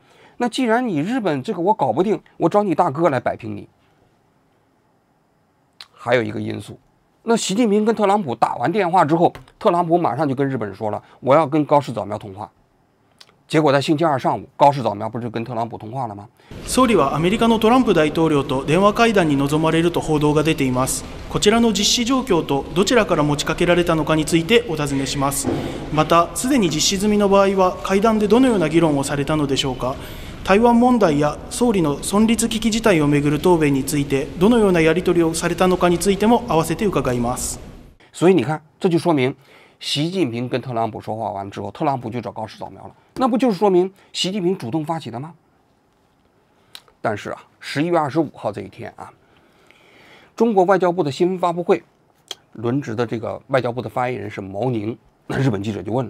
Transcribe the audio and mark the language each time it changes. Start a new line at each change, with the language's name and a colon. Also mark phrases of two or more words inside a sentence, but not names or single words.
Chinese: 那既然你日本这个我搞不定，我找你大哥来摆平你。还有一个因素，那习近平跟特朗普打完電話之後，特朗普马上就跟日本人说了，我要跟高市早苗通話。結果在星期二上午，高市早苗不是跟特朗普通話了嗎？
Japanese: 総理はアメリカのトランプ大統領と電話会談に臨まれると報道が出ています。こちらの実施状況とどちらから持ちかけられたのかについてお尋ねします。また、すでに実施済みの場合は会談でどのような議論をされたのでしょうか。台湾問題や総理の存立危機事態をめぐる答弁についてどのようなやり取りをされたのかについても合わせて伺います。
Chinese: 所以你看，这就说明习近平跟特朗普说话完之后，特朗普就找高市早苗了，那不就是说明习近平主动发起的吗？但是啊，11月25号这一天啊，中国外交部的新闻发布会，轮值的这个外交部的发言人是毛宁，那日本记者就问了。